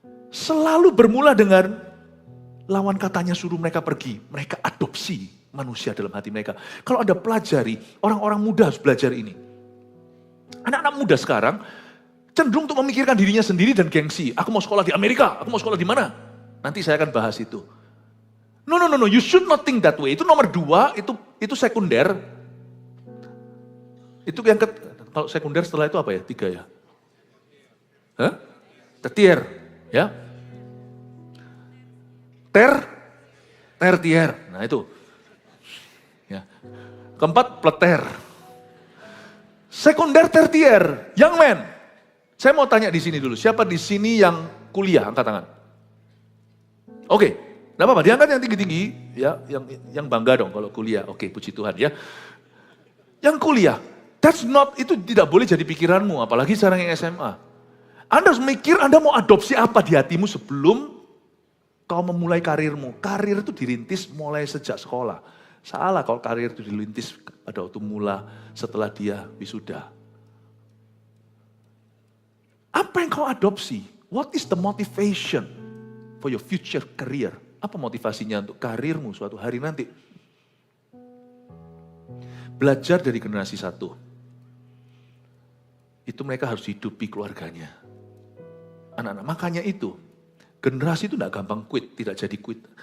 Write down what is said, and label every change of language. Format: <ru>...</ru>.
<id>Selalu bermula dengan lawan katanya suruh mereka pergi. Mereka adopsi manusia dalam hati mereka. Kalau Anda pelajari, orang-orang muda harus belajar ini. Anak-anak muda sekarang cenderung untuk memikirkan dirinya sendiri dan gengsi. Aku mau sekolah di Amerika, aku mau sekolah di mana? Nanti saya akan bahas itu.</id> <en>No, you should not think that way.</en> <id>Itu nomor 2, itu sekunder. Itu yang kalau sekunder setelah itu apa ya? 3 ya? Hah? Tertier, ya? Tertier. Nah itu. Ya. Keempat, pleter. Sekunder, tertier.</id> <en>Young man.</en> <id>Saya mau tanya di sini dulu. Siapa di sini yang kuliah? Angkat tangan. Oke. Enggak apa-apa, diangkat yang tinggi-tinggi. Ya, yang bangga dong kalau kuliah. Oke, puji Tuhan ya. Yang kuliah. Itu tidak boleh jadi pikiranmu. Apalagi sekarang yang SMA. Anda harus mikir Anda mau adopsi apa di hatimu sebelum kau memulai karirmu. Karir itu dirintis mulai sejak sekolah. Salah kalau karir itu dirintis pada waktu mula setelah dia wisuda. Apa yang kau adopsi?</id> <en>What is the motivation for your future career?</en> <id>Apa motivasinya untuk karirmu suatu hari nanti? Belajar dari generasi 1. Itu mereka harus hidupi keluarganya. Anak-anak, makanya itu, generasi itu tidak gampang quit, tidak jadi quit.</id>